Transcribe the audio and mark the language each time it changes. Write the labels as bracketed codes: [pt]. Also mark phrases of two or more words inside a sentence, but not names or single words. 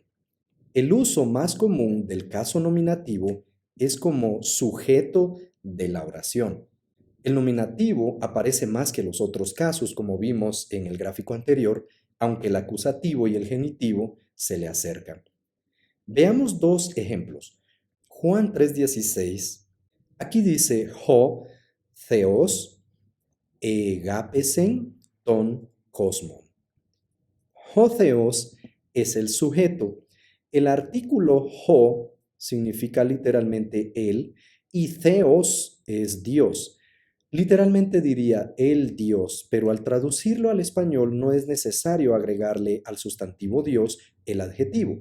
[es] El uso más común del caso nominativo es como sujeto de la oración. El nominativo aparece más que los otros casos, como vimos en el gráfico anterior, aunque el acusativo y el genitivo se le acercan. Veamos dos ejemplos. Juan 3:16, aquí dice [el] ὁ θεὸς ἠγάπησεν τὸν κόσμον. ὁ θεός [es] es el sujeto. El artículo ho significa literalmente él y theos es Dios. Literalmente diría el Dios, pero al traducirlo al español no es necesario agregarle al sustantivo Dios el adjetivo.